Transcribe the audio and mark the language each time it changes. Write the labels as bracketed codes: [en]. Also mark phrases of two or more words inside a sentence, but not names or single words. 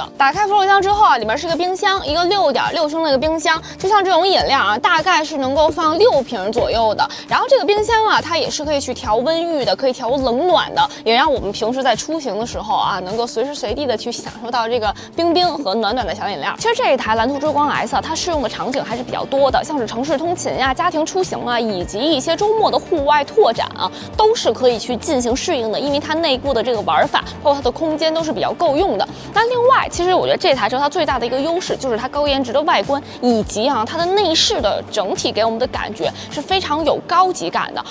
[zh] 打開後備箱之後裡面是一個冰箱，一個6.6升的一個冰箱，就像這種飲料大概是能夠放6瓶左右的。然後這個冰箱它也是可以去調溫域的，可以調冷暖的，也让我們平時在出行的時候能夠隨時隨地的去享受到這個冰冰和暖暖的小飲料。其實這一台藍圖追光 S 它適用的場景還是比較多的，像是城市通勤家庭出行以及一些周末的戶外拓展都是可以去进行適應的，因為它內部的這個玩法包括它的空間都是比較夠用的。那另外，其實我覺得這台車它最大的一個優勢就是它高顏值的外觀，以及它的內飾的整體給我們的感覺是非常有高級感的。